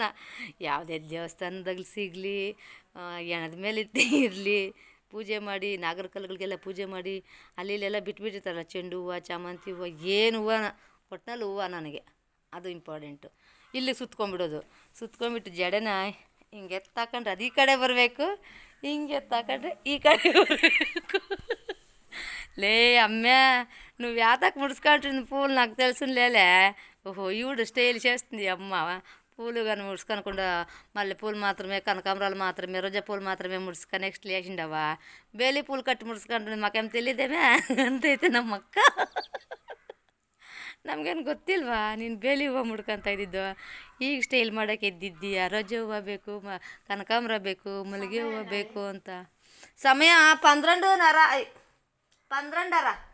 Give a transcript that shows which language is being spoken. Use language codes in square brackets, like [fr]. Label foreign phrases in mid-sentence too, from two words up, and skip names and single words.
[kn] ಯಾವುದೇ ದೇವಸ್ಥಾನದಲ್ಲಿ ಸಿಗಲಿ, ಎಣದ ಮೇಲೆ ಇರಲಿ, ಪೂಜೆ ಮಾಡಿ ನಾಗರ ಕಲ್ಲುಗಳಿಗೆಲ್ಲ ಪೂಜೆ ಮಾಡಿ ಅಲ್ಲಿ ಇಲ್ಲೆಲ್ಲ ಬಿಟ್ಬಿಟ್ಟಿರ್ತಾರಲ್ಲ, ಚೆಂಡು ಹೂವು, ಚಾಮಂತಿ ಹೂವು, ಏನು ಹೂವನ ಒಟ್ಟಿನಲ್ಲಿ ಹೂವು ನನಗೆ ಅದು ಇಂಪಾರ್ಟೆಂಟು. ಇಲ್ಲಿಗೆ ಸುತ್ಕೊಂಡ್ಬಿಡೋದು. ಸುತ್ಕೊಂಡ್ಬಿಟ್ಟು ಜಡೆನ ಹಿಂಗೆ ಎತ್ತಾಕೊಂಡ್ರೆ ಅದು ಈ ಕಡೆ ಬರಬೇಕು, ಹಿಂಗೆ ಎತ್ತಾಕೊಂಡ್ರೆ ಈ ಕಡೆ ಬರಬೇಕು. [te] లే అమ్మే, నువ్వు యాతకు ముడుచుకుంటుంది పూలు నాకు తెలుసులేలే. ఓహో ఈవిడ స్టైల్ చేస్తుంది అమ్మ. పూలు కానీ ముడుచుకోనకుండా మల్లె పూలు మాత్రమే, కనకాంబరాలు మాత్రమే, రోజా పూలు మాత్రమే ముడుచుకొని నెక్స్ట్ లేచిండవా. [kn] ಬೇಲಿ పూలు ಕಟ್ಟಿ ಮುడుಸ್ಕೊಂಡ್ರೆ [te] మాకేను తెలిదేమె [kn] ಅಂತೈತೆ ನಮ್ಮ ಅಕ್ಕ. ನಮಗೇನು ಗೊತ್ತಿಲ್ವಾ ನೀನು ಬೇಲಿ ಹೂವು ಮುಡ್ಕೊತಾ ಇದ್ದಿದ್ದು? ಈಗ ಸ್ಟೈಲ್ ಮಾಡೋಕ್ಕೆ ಎದ್ದಿದ್ದೀಯ. ರೋಜಾ ಹೂವು ಬೇಕು, ಕನಕಾಂಬರ ಬೇಕು, ಮಲ್ಲಿಗೆ ಹೂವು ಬೇಕು ಅಂತ. ಸಮಯ 12:30.